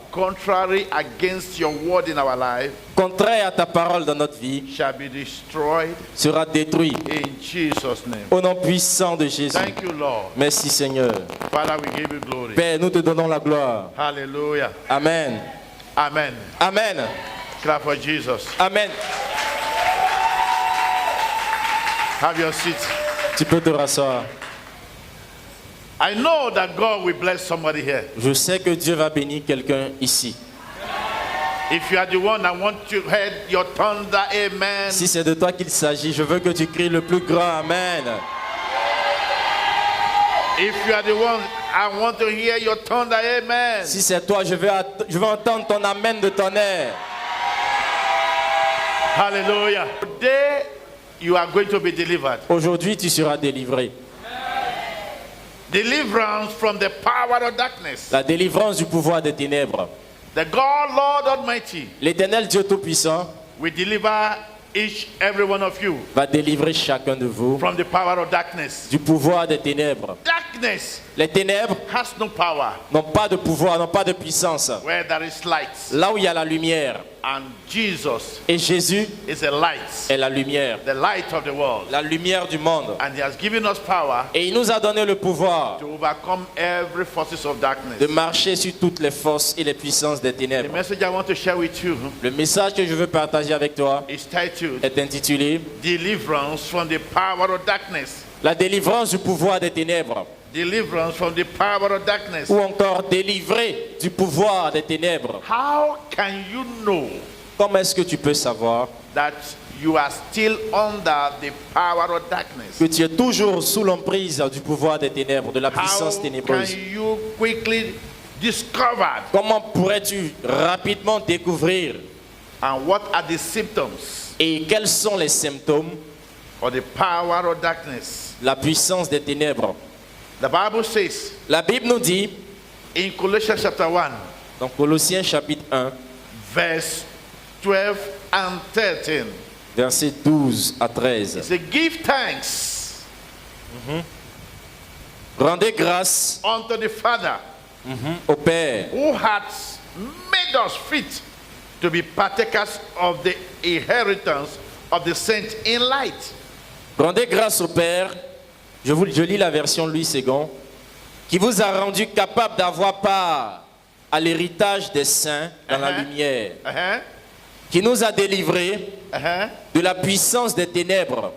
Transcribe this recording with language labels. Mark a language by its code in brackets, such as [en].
[en] contrary against your word in our life [fr] contraire à ta parole dans notre vie [en] shall be destroyed [fr] sera détruit. [en] in Jesus' name. [fr] Au nom puissant de Jésus. [en] Thank you, Lord. [fr] Merci Seigneur. [en] Father, we give you glory. [fr] Père, nous te donnons la gloire. [en] Hallelujah. Amen. Amen. Amen. Clap for Jesus. Amen. Have your seat. [fr] Tu peux te rasseoir. [en] I know that God will bless somebody here. [fr] Je sais que Dieu va bénir quelqu'un ici. [en] If you are the one, I want to hear your thunder, amen. [fr] Si c'est de toi qu'il s'agit, je veux que tu cries le plus grand Amen. [en] If you are the one, I want to hear your thunder, amen. [fr] Si c'est toi, je veux entendre ton Amen de tonnerre. [en] Hallelujah. Today, you are going to be delivered. [fr] Aujourd'hui, tu seras délivré. [en] Deliverance from the power of darkness. [fr] La délivrance du pouvoir des ténèbres. [en] The God, Lord Almighty, [fr] L'Éternel Dieu Tout-Puissant [en] will deliver each, every one of you [fr] va délivrer chacun de vous [en] from the power of darkness. [fr] du pouvoir des ténèbres. [en] Darkness [fr] Les ténèbres [en] has no power [fr] n'ont pas de pouvoir, n'ont pas de puissance. [en] where there is light. [fr] Là où il y a la lumière, [en] And Jesus [fr] et Jésus [en] is a light, [fr] est la lumière, [en] the light of the world. [fr] la lumière du monde. [en] And He has given us power [fr] Et il nous a donné le pouvoir [en] to overcome every forces of darkness. [fr] de marcher sur toutes les forces et les puissances des [en] The [fr] ténèbres. [en] message I want to share with you [fr] Le message que je veux partager avec toi [en] is titled [fr] est intitulé [en] Deliverance from the Power of Darkness. [fr] La délivrance du pouvoir des ténèbres, [en] Deliverance from the power of darkness. [fr] ou encore délivrer du pouvoir des ténèbres. [en] How can you know [fr] Comment est-ce que tu peux savoir [en] that you are still under the power of darkness? [fr] que tu es toujours sous l'emprise du pouvoir des ténèbres, de la puissance [en] How [fr] ténébreuse? [en] can you quickly discover, [fr] Comment pourrais-tu rapidement découvrir [en] and what are the symptoms [fr] et quels sont les symptômes [en] of the power of darkness? [fr] de la puissance des ténèbres? [en] The Bible says [fr] La Bible nous dit, [en] in Colossians chapter 1, [fr] dans Colossiens chapitre 1, [en] verse 12 and 13, [fr] versets 12 à [en] it [fr] 13. [en] says, give thanks [fr] Rendez grâce [en] unto the Father [fr] au Père [en] who hath made us fit to be partakers of the inheritance of the saints in light. [fr] Rendez grâce au Père, je lis la version Louis II, qui vous a rendu capable d'avoir part à l'héritage des saints dans la lumière, qui nous a délivrés de la puissance des ténèbres